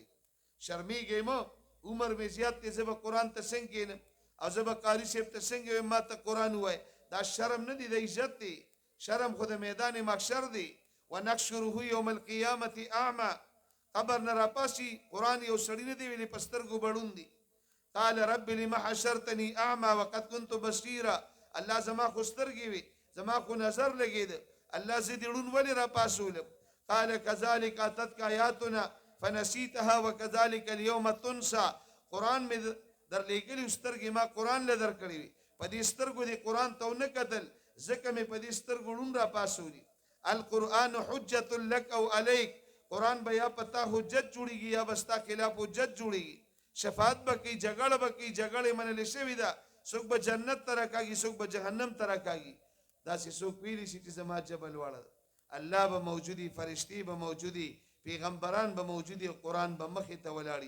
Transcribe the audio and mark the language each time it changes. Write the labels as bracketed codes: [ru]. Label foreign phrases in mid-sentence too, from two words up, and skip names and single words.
[ps] شرمیږئ مه، عمر مې زیات دی، زه به قرآن ته څنګه کښېنم او زه به قاري صاحب ته څنګه وایم ما ته قرآن ووایه. دا شرم نه دی، د عزت دی. شرم خو د میدان محشر دی. [ar] ونحشره یوم القیامة اعمى، [ps] قبر نه راپاسي. قرآن یو سړي نه دی ویلي په سترګو بړون دی. [ar] قال رب لم حشرتني اعمى وقد كنت بصيرا. [ps] الله زما خو سترګې وي، زما خو نظر لګېده، الله زه دې ړوند ولې راپاسولم. [ar] قال كذلك اتتك آیاتنا فنسیتها وكذلك اليوم تنسى. [ps] قرآن مې در لېږلي سترګې ما قرآن له در کړې وي، په دې سترګو دې قرآن ته ونه کتل، ځکه مې په دې سترګو ړوند راپاسولي. [ar] القرآن حجة لك او عليك. [ps] قرآن به یا پتا حجت جوړیږي یا بستا خلاف حجت جوړیږي. شفاعت به کوي، جګړه به کوي، جګړې منلې شوې ده. څوک به جنت ته راکاږي، څوک به جهنم ته راکاږي. داسې څوک ویلی شي چې زما جبل واړه ده. الله به موجودي، فرشتي به موجودي، پیغمبران به موجودي، قرآن به مخې ته ولاړي.